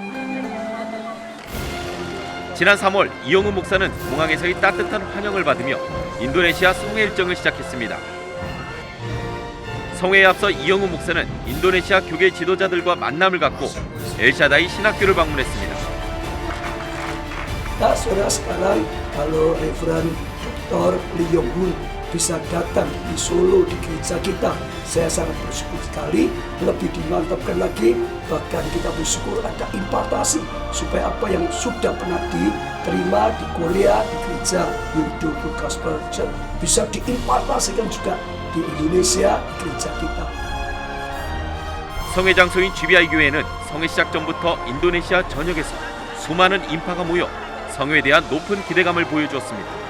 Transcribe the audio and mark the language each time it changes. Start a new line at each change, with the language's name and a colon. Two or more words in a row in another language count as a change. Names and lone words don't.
Korean: 지난 3월 이영우 목사는 공항에서의 따뜻한 환영을 받으며 인도네시아 성회 일정을 시작했습니다. 성회에 앞서 이영우 목사는 인도네시아 교계 지도자들과 만남을 갖고 엘샤다이 신학교를 방문했습니다.
Indonesian: Saudara sekarang kalau Reverend Dr. Lee Yong Hun bisa datang di Solo di gereja kita, saya sangat bersyukur sekali. Lebih dimantapkan lagi, bahkan kita bersyukur ada impartasi supaya apa yang sudah pernah diterima di Korea di gereja Yudho Gospel Church bisa diimpartasikan juga di Indonesia di gereja kita.
Korean: 성회 장소인 GBI 교회는 성회 시작 전부터 인도네시아 전역에서 수많은 인파가 모여 성회에 대한 높은 기대감을 보여주었습니다.